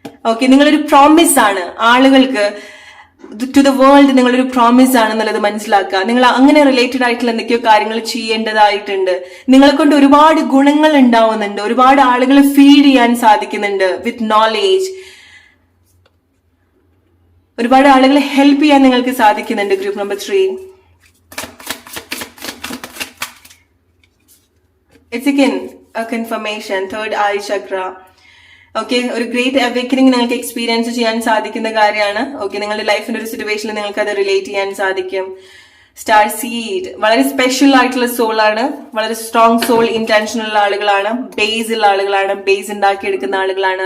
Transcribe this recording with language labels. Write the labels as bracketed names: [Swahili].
[Malayalam] Okay, നിങ്ങളൊരു promise ആണ് ആളുകൾക്ക്, [English] to the world [Malayalam] നിങ്ങളൊരു പ്രോമിസ് ആണെന്നുള്ളത് മനസ്സിലാക്കുക. നിങ്ങൾ അങ്ങനെ റിലേറ്റഡ് ആയിട്ടുള്ള എന്തൊക്കെയോ കാര്യങ്ങൾ ചെയ്യേണ്ടതായിട്ടുണ്ട്. നിങ്ങളെ കൊണ്ട് ഒരുപാട് ഗുണങ്ങൾ ഉണ്ടാവുന്നുണ്ട്, ഒരുപാട് ആളുകളെ ഫീഡ് ചെയ്യാൻ സാധിക്കുന്നുണ്ട് [English] With knowledge. [Malayalam] ഒരുപാട് ആളുകളെ ഹെൽപ്പ് ചെയ്യാൻ നിങ്ങൾക്ക് സാധിക്കുന്നുണ്ട്. [English] Group number 3 it's again a confirmation, third eye chakra. [Malayalam] Okay, ഒരു ഗ്രേറ്റ് അവേക്കനിങ് നിങ്ങൾക്ക് എക്സ്പീരിയൻസ് ചെയ്യാൻ സാധിക്കുന്ന കാര്യമാണ്. ഓക്കെ, നിങ്ങളുടെ ലൈഫിന്റെ ഒരു സിറ്റുവേഷനിൽ നിങ്ങൾക്ക് അത് റിലേറ്റ് ചെയ്യാൻ സാധിക്കും. സ്റ്റാർ സീഡ് വളരെ സ്പെഷ്യൽ ആയിട്ടുള്ള സോളാണ്, വളരെ സ്ട്രോങ് സോൾ ഇന്റൻഷൻ ഉള്ള ആളുകളാണ്, ബേസ് ഉള്ള ആളുകളാണ്, ബേസ് ഉണ്ടാക്കി എടുക്കുന്ന ആളുകളാണ്.